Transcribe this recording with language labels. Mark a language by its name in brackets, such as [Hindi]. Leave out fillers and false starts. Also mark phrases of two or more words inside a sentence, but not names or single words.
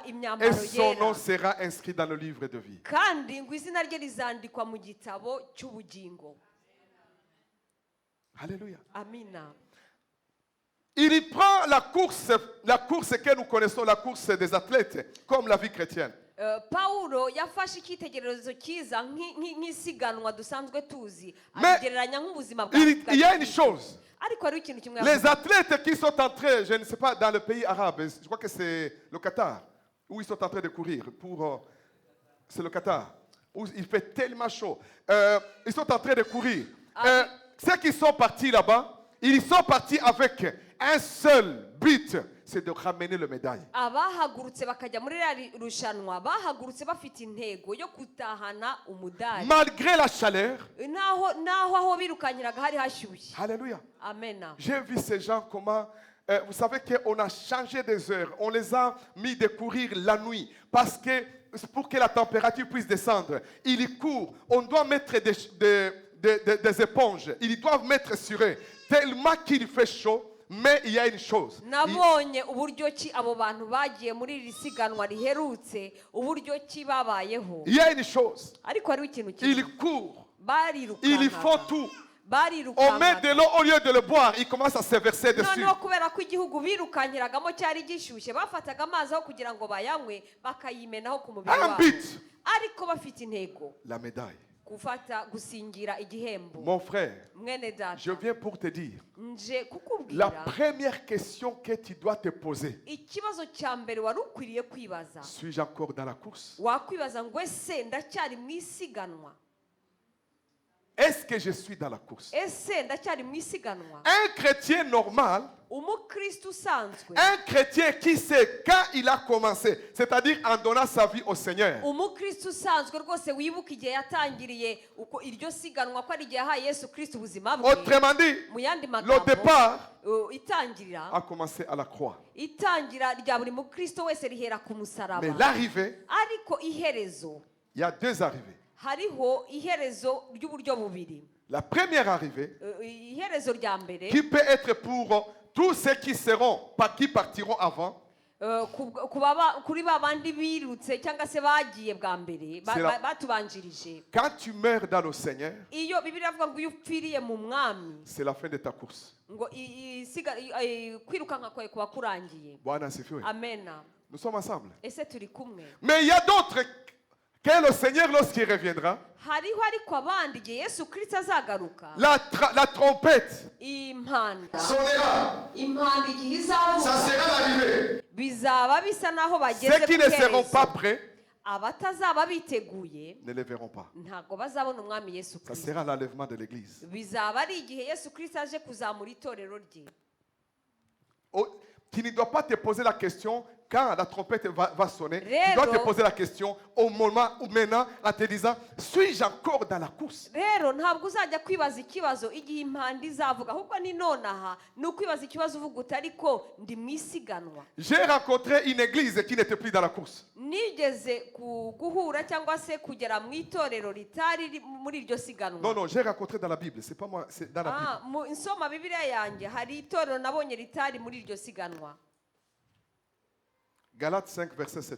[French] et [Kinyarwanda] imyambaro [French] son nom [Kinyarwanda] yera, [French] sera inscrit dans le livre de vie. [Kinyarwanda] kandi ngo izina rye rizandikwa mu gitabo cy'ubugingo. [French] Alléluia. [Kinyarwanda] Amina. [French] Il y prend la course que nous connaissons, la course des athlètes, comme la vie chrétienne. [Kinyarwanda] Pawulo yafashe icyitegererezo cyiza nk'isiganwa dusanzwe tuzi, [French] Mais [Kinyarwanda] abigereranya nk'ubuzima bwa [French] il y a une chose. [Kinyarwanda] ariko hariho ikintu kimwe [French] Les [Kinyarwanda] yavuze. [French] athlètes qui sont entrés, je ne sais pas, dans le pays arabe, je crois que c'est le Qatar, où ils sont en train de courir. C'est le Qatar, où il fait tellement chaud. Ils sont en train de courir. Ceux qui sont partis là-bas, ils sont partis avec un seul but, c'est de ramener le médaille. [Kinyarwanda] Abahagurutse bakajya muri rya rushanwa bahagurutse bafite intego yo gutahana umudari, [French] Malgré la chaleur. [Kinyarwanda] naho aho birukanyiraga hari hashyushye. [French] Alléluia. [Kinyarwanda] Amen. [French] J'ai vu ces gens comment, vous savez qu'on a changé des heures, on les a mis de courir la nuit parce que pour que la température puisse descendre, ils y courent. On doit mettre des éponges, ils doivent mettre sur eux tellement qu'il fait chaud. Mais il y a une chose. [Kinyarwanda] Nabonye uburyo ki abo bantu bagiye muri iri siganwa riherutse, uburyo ki babayeho. [French] Il y a une chose. [Kinyarwanda] Ariko hariho ikintu [French] Ils [Kinyarwanda] kimwe, [French] courent, [Kinyarwanda] barirukanka, [French] ils font tout. On met [Kinyarwanda] barirukanka. [French] de l'eau au lieu de le boire, ils commencent à se verser dessus. [Kinyarwanda] Noneho kubera ko igihugu birukankiragamo cyari gishyushye, bafataga amazi aho kugira ngo bayanywe bakayimenaho ku mubiri [French] Un [Kinyarwanda] wabo, [French] but, [Kinyarwanda] ariko bafite intego, [French] la médaille. [Kinyarwanda] gusingira igihembo. [French] Mon frère, [Kinyarwanda] Mwene data, [French] je viens pour te dire, [Kinyarwanda] nje [French] la [Kinyarwanda] kukubwira [French] première question que tu dois te poser, [Kinyarwanda] ikibazo cya mbere wari ukwiriye kwibaza. [French] suis-je encore dans la course? [Kinyarwanda] Wakwibaza ngo ese ndacyari mu isiganwa? [French] Est-ce que je suis dans la course? [Kinyarwanda] Ese ndacyari mu isiganwa? [French] Un chrétien normal, [Kinyarwanda] Umukristo usanzwe, [French] un chrétien qui sait quand il a commencé, c'est-à-dire en donnant sa vie au Seigneur, [Kinyarwanda] umukristo usanzwe rwose wibuka igihe yatangiriye uko iryo siganwa ko ari igihe yahaye Yesu Kristo ubuzima bwe. [French] autrement dit, [Kinyarwanda] Mu yandi [French] le [Kinyarwanda] magambo, [French] départ [Kinyarwanda] itangirira [French] a commencé à la croix. [Kinyarwanda] itangira rya buri mukristo wese rihera ku [French] Mais [Kinyarwanda] musaraba, [French] l'arrivée, [Kinyarwanda] ariko iherezo, [French] il y a deux arrivées. [Kinyarwanda] hariho iherezo ry'uburyo bubiri. [French] La première arrivée, [Kinyarwanda] Iherezo rya mbere, [French] qui peut être pour tous ceux qui partiront avant, [Kinyarwanda] kuri ba bandi birutse cyangwa se bagiye bwa mbere batubanjirije. [French] quand tu meurs dans le Seigneur, [Kinyarwanda] Iyo Bibiliya avuga ngo iyo upfiriye mu mwami, [French] c'est la fin de ta course. [Kinyarwanda] ngo kwirukanka kwawe kuba kurangiye. [Swahili] Bwana asifiwe. [Kinyarwanda] Amen. [French] Nous sommes ensemble. [Kinyarwanda] Ese turi kumwe? [French] Mais il y a d'autres que le Seigneur, lorsqu'il reviendra, [Kinyarwanda] hariho ariko abandi igihe yesu kirisito azagaruka [French] la trompette [Kinyarwanda] impanda [French] sonnera. [Kinyarwanda] impanda igihe [French] Ça [Kinyarwanda] izavuga [French] sera l'arrivée. [Kinyarwanda] bizaba bisa naho bageze [French] Ceux qui [Kinyarwanda] ku [French] ne seront pas [Kinyarwanda] iherezo [French] prêts [Kinyarwanda] abatazaba biteguye [French] ne les verront pas. [Kinyarwanda] ntabwo bazabona umwami yesu [French] Ça [Kinyarwanda] kirisito [French] sera l'enlèvement de l'église. [Kinyarwanda] bizaba ari igihe yesu kirisito aje kuzamura itorero rye [French] Tu ne dois pas te poser la question quand la trompette va sonner. Tu [Kinyarwanda] Rero- [French] dois te poser la question au moment où maintenant en te disant, suis-je encore dans la course? [Kinyarwanda] rero ntabwo uzajya kwibaza ikibazo igihe impanda izavuga ahubwo ni nonaha ni ukwibaza ikibazo uvuga uti ariko ndi mu isiganwa [French] J'ai rencontré une église qui n'était plus dans la course. [Kinyarwanda] nigeze guhura cyangwa se kugera mu itorero ritari muri iryo siganwa [French] Non, non, j'ai rencontré dans la Bible. C'est pas moi, c'est dans la Bible. [Kinyarwanda] mu nsoma bibiliya yanjye hari itorero nabonye ritari muri iryo siganwa [French] Galates 5, verset 7.